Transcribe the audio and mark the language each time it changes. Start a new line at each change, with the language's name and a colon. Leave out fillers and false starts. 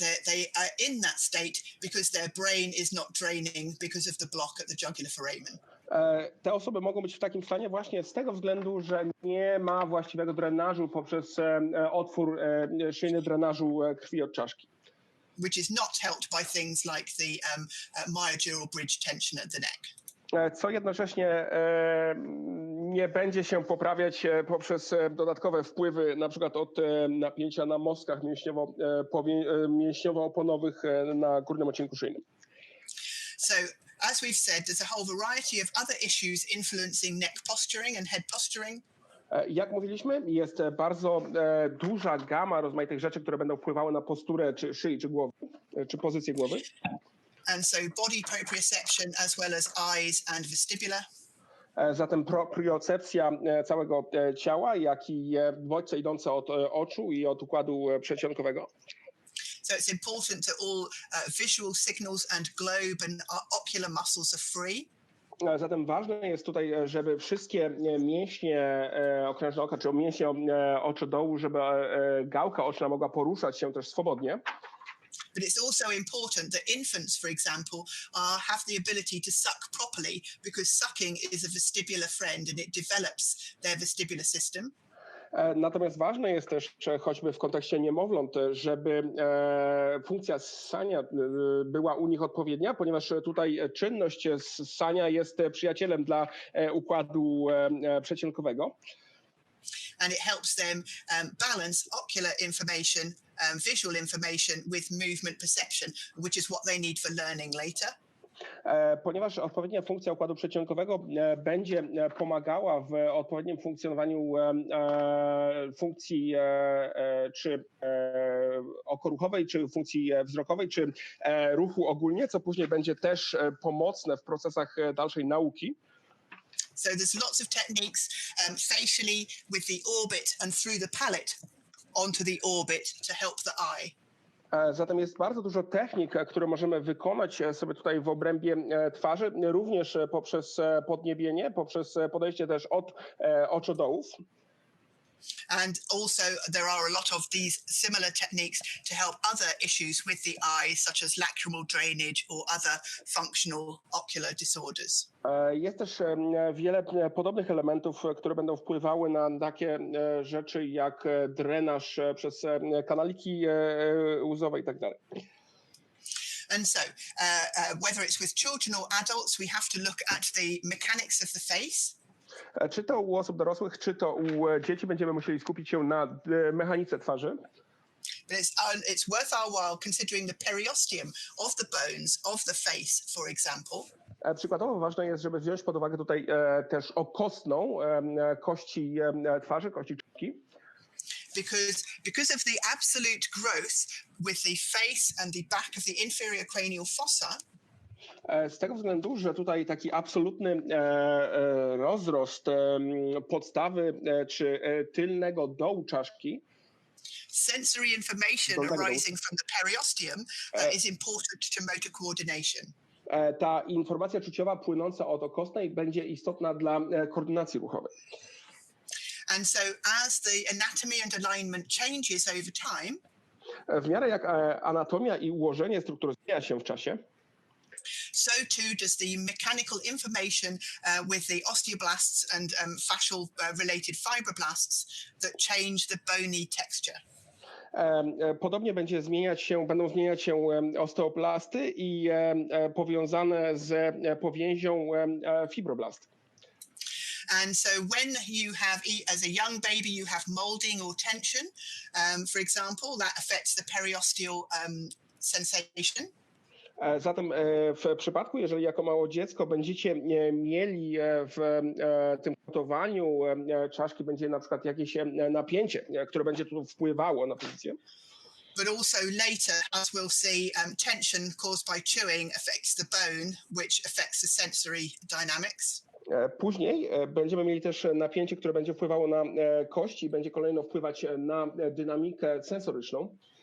English: They are in that state because their brain is not draining because of the block at the jugular foramen.
Polish: Te osoby mogą być w takim stanie właśnie z tego względu, że nie ma właściwego drenażu poprzez otwór szyjny drenażu krwi od czaszki.
English: Which is not helped by things like the myodural bridge tension at the neck.
Polish: Co jednocześnie nie będzie się poprawiać poprzez dodatkowe wpływy, na przykład od napięcia na mostkach mięśniowo-oponowych na górnym odcinku szyjnym.
English: So, as we've said, there's a whole variety of other issues influencing neck posturing and head posturing.
Polish: Jak mówiliśmy, jest bardzo duża gama rozmaitych rzeczy, które będą wpływały na posturę czy szyi, czy głowy, czy pozycję głowy.
English: And so body proprioception as well as eyes and vestibular.
Polish: Zatem propriocepcja całego ciała, jak i bodźce idące od oczu i od układu przedsionkowego.
English: So it's important that all visual signals and globe and ocular muscles are free.
Polish: Zatem ważne jest tutaj, żeby wszystkie mięśnie okrężne oka, czy mięśnie oczodołu, żeby gałka oczna mogła poruszać się też swobodnie.
English: But it's also important that infants, for example, have the ability to suck properly because sucking is a vestibular friend and it develops their vestibular system.
Polish: Natomiast ważne jest też, choćby w kontekście niemowląt, żeby funkcja ssania była u nich odpowiednia, ponieważ tutaj czynność ssania jest przyjacielem dla układu przedsionkowego.
English: And it helps them balance ocular information, visual information with movement perception, which is what they need for learning later.
Polish: Ponieważ odpowiednia funkcja układu przedsionkowego będzie pomagała w odpowiednim funkcjonowaniu funkcji czy okoruchowej, czy funkcji wzrokowej, czy ruchu ogólnie, co później będzie też pomocne w procesach dalszej nauki.
English: So there's lots of techniques facially with the orbit and through the palate onto the orbit to help the eye.
Polish: Zatem jest bardzo dużo technik, które możemy wykonać sobie tutaj w obrębie twarzy, również poprzez podniebienie, poprzez podejście też od oczodołów.
English: And also there are a lot of these similar techniques to help other issues with the eye, such as lacrimal drainage or other functional ocular disorders.
Polish: Jest też wiele podobnych elementów, które będą wpływały na takie rzeczy jak drenaż przez kanaliki łzowe i tak dalej.
English: And so, whether it's with children or adults, we have to look at the mechanics of the face.
Polish: Czy to u osób dorosłych, czy to u dzieci będziemy musieli skupić się na mechanice twarzy.
English: But it's worth our while considering the periosteum of the bones of the face, for example.
Polish: Przykładowo ważne jest, żeby wziąć pod uwagę tutaj też okostną kości twarzy, kości czaszki.
English: Because of the absolute growth with the face and the back of the inferior cranial fossa.
Polish: Z tego względu, że tutaj taki absolutny rozrost podstawy czy tylnego dołu czaszki.
English: Sensory information arising from the periosteum is important to motor coordination.
Polish: Ta informacja czuciowa płynąca od okostnej będzie istotna dla koordynacji ruchowej.
English: And so as the anatomy and alignment changes over time,
Polish: w miarę jak anatomia i ułożenie struktury zmienia się w czasie,
English: so too does the mechanical information with the osteoblasts and fascial related fibroblasts that change the bony texture.
Polish: Podobnie będą zmieniać się osteoplasty i powiązane z powięzią fibroblasty.
English: And so when you have, as a young baby, you have molding or tension, for example, that affects the periosteal sensation.
Polish: Zatem w przypadku, jeżeli jako małe dziecko będziecie mieli w tym kształtowaniu czaszki, będzie na przykład jakieś napięcie, które będzie tu wpływało na pozycję.
English: but also later, as we'll see, tension caused by chewing affects the bone, which affects the sensory dynamics.
Polish: Później będziemy mieli też napięcie, które będzie wpływało na kości, będzie kolejno wpływać na dynamikę sensoryczną.